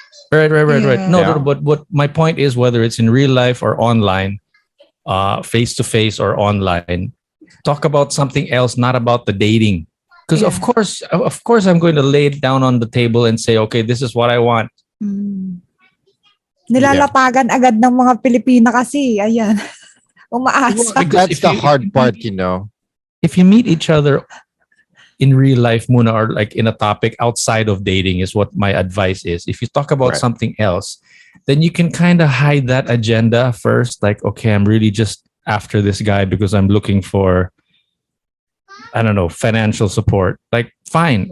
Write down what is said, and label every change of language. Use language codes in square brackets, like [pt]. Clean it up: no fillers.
[en] Right. No, but what my point is, whether it's in real life or online, face to face or online, talk about something else, not about the dating. Because of course, I'm going to lay it down on the table and say, okay, this is what I want. [tl] Nilalapagan agad ng mga Pilipina kasi. Ayan. Umaasa. [en] That's the hard part, you know. If you meet each other in real life, muna, or like in a topic outside of dating is what my advice is. If you talk about something else, then you can kind of hide that agenda first. Like, okay, I'm really just after this guy because I'm looking for, I don't know, financial support. Like, fine.